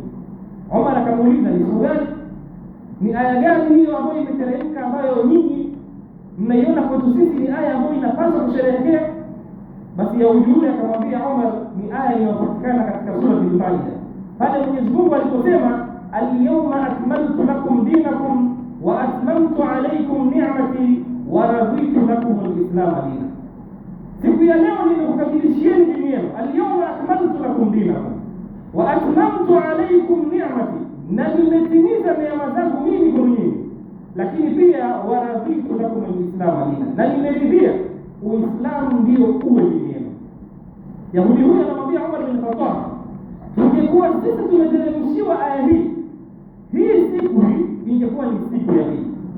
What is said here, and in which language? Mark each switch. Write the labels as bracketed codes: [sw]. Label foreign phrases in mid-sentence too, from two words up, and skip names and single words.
[sw] Omar akamuuliza, ni siku gani? Ni aya gani hiyo ambayo imeteremka ambayo nyinyi mnaiona kwetu sisi ni aya ambayo inapaswa kusherehekea? Basi Yahudi yule akamwambia Omar, ni aya inayopatikana katika sura Al-Maida, pale Mwenyezi Mungu aliposema [ar] اليوم أكملت لكم دينكم وأتممت عليكم نعمتي نعمتي ورضيت لكم الإسلام دينا. [sw] Siku ya leo nimekukamilishieni dini yenu. [ar] اليوم أكملت لكم دينكم وأتممت عليكم نعمتي, [sw] na nimetimiza neema zangu mimi kwa nyinyi. Lakini pia [ar] ورضيت لكم الإسلام دينا, [sw] na nimeridhia Uislamu ndio uwe dini yenu. Yahudi huyu anamwambia Umar bin Khattab, tungekuwa sisi tumeteremshiwa aya hii siku hii ingekuwa ni siku ya hii.